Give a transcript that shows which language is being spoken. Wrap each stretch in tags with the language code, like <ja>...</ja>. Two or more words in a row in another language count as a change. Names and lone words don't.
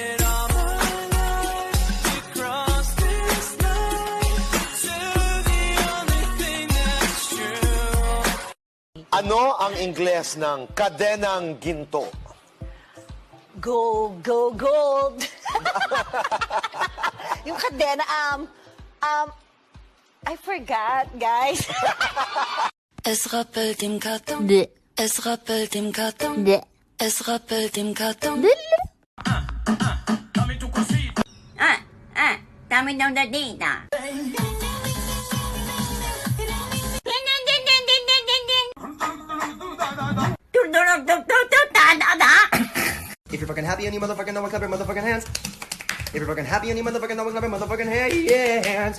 <tl>Ano ang Ingles ng kadenang ginto?</tl> <en>Gold, gold, gold.</en> <tl>Yung kadena,</tl> <en>I forgot, guys.</en> <de>Es rappelt im Karton. Es rappelt im Karton. Es rappelt im Karton.</de> <tl>Dami daw na data.</tl> <en>If you're fucking happy and you motherfucking know, clap your motherfucking hands. If you're fucking happy and you motherfucking know, clap your motherfucking hands.</en>